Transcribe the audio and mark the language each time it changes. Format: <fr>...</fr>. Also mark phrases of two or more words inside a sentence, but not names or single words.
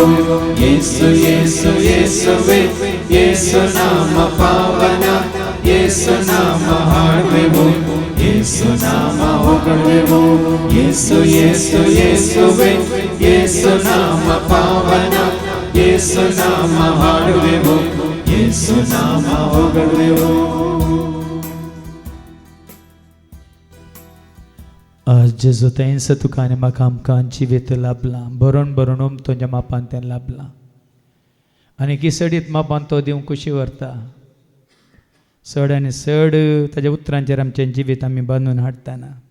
<kn>ಯೇಸು ಯೇಸು ಯೇಸುವೇ, ಯೇಸು ನಾಮ ಪಾವನ, ಯೇಸು ನಾಮ ಹಾಡುವೆವು, ಯೇಸು ನಾಮ ಹೊಗಳುವೆವು. ಯೇಸು ಯೇಸು ಯೇಸುವೇ, ಯೇಸು ನಾಮ ಪಾವನ, ಯೇಸು ನಾಮ ಹಾಡುವೆವು, ಯೇಸು ನಾಮ ಹೊಗಳುವೆವು.</kn> <kok>आज जेजो तेंस तुकाने म्हाका आमकां जिवीत लाभलां, बरोवन बरोवन तुज्या मापान तें लाभलां. आनी किसडीत मापान तो दिवंक खुशी व्हरता. चड आनी चड ताज्या उतरांचेर आमचें जिवीत आमी बांदून हाडटाना.</kok>